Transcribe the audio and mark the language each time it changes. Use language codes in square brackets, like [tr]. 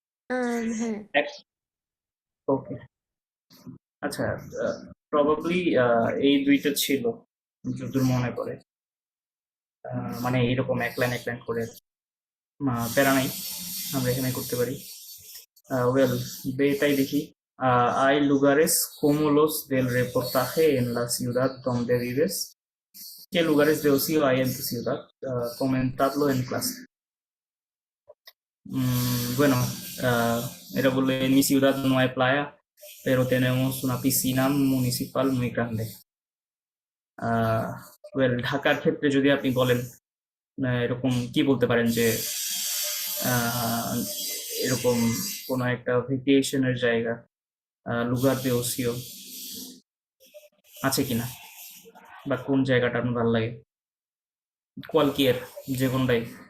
[bn] হ্যাঁ। ওকে, আচ্ছা, প্রবাবলি এই দুইটা ছিল যতদূর মনে পড়ে। মানে এইরকম এক লাইন করে প্যারা নাই, আমরা এখানে করতে পারি। Well, এটাই দেখি। [es] Hay lugares como los del reportaje en la ciudad donde vives. ¿Qué lugares de ocio hay en tu ciudad? Comentadlo en clase. Bueno, era bole, en mi ciudad no hay playa, pero tenemos una piscina municipal muy grande. [bn] Well, ঢাকার ক্ষেত্রে যদি আপনি বলেন, এরকম কি বলতে পারেন যে আহ, এরকম কোনো একটা ভেকেশনের জায়গা, লুগার de ocio আছে কিনা, বা কোন জায়গাটা আপনার ভালো লাগে, কোয়ালকিয়ার, যে কোনটাই।